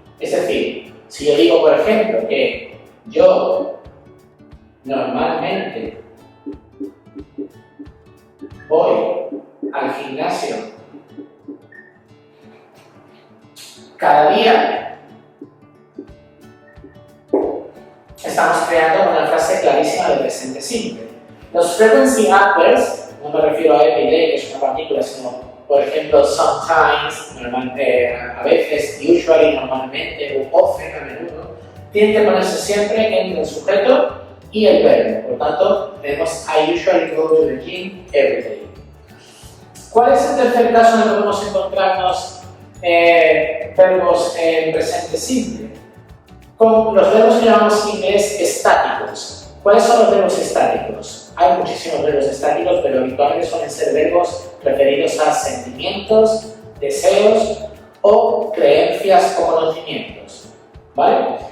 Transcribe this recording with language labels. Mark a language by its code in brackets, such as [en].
[es] Es decir, si yo digo, por ejemplo, que yo normalmente voy al gimnasio cada día, estamos creando una frase clarísima de presente simple. Los frequency adverbs, no me refiero a every day, que es una partícula, sino, por ejemplo, sometimes, a veces, usually, normalmente, o often, a menudo, tienen que ponerse siempre entre el sujeto y el verbo. Por tanto, tenemos [en] I usually go to the gym every day. [es] ¿Cuál es el tercer caso en el que podemos encontrarnos verbos en presente simple? Con los verbos que llamamos en inglés estáticos. ¿Cuáles son los verbos estáticos? Hay muchísimos verbos estáticos, pero habitualmente suelen ser verbos referidos a sentimientos, deseos o creencias o conocimientos. ¿Vale?